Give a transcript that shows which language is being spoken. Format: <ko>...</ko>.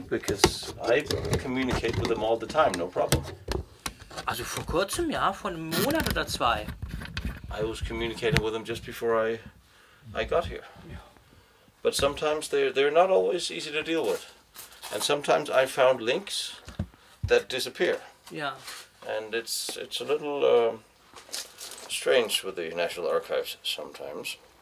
<en>Because I communicate with them all the time, no problem.</en> <de>Also vor kurzem, ja, vor einem Monat oder 2.</de> <en>I was communicating with them just before I got here.</en> <de>Ja.</de> <en>But sometimes they're not always easy to deal with. And sometimes I found links that disappear.</en> <de>Ja.</de> <en>And it's a little strange with the National Archives sometimes.</en>